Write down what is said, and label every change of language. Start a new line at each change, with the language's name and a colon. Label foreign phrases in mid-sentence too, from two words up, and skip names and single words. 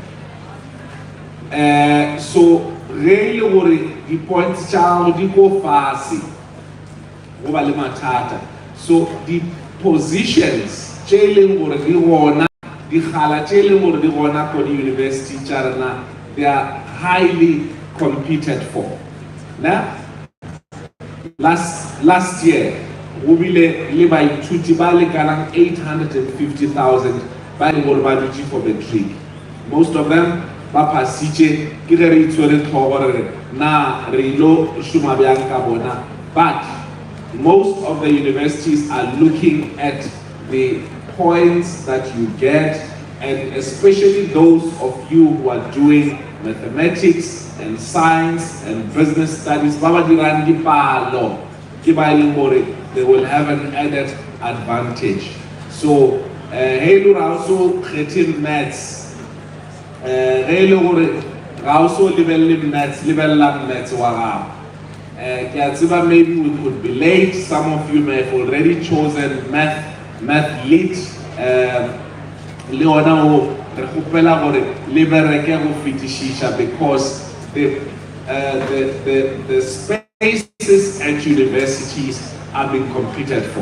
Northern Sotho: So ge le gore di-points tša gago di ko fase go ba le mathata, so di-positions tše e leng gore di gona dikgala tše e leng gore di gona ko di-university tša rena
English: they are highly competed for. Last year
Northern Sotho: go bile le baithuti ba lekanang 850,000 ba e leng gore ba dutše
English: for matric. Most of them
Northern Sotho: ba pasitše ke ge re itshwere tlhogo re na re ilo šoma bjang ka bona,
English: but most of the universities are looking at the points that you get, and especially those of you who are doing mathematics and science and business studies,
Northern Sotho: baba dirang dipalo ke ba e leng gore
English: they will have an added advantage.
Northern Sotho: So hey, also kgethe maths ge le gore also level maths wagago.
English: Maybe we could be late. Some of you may have already chosen math lit. Because the spaces at universities are being competed for.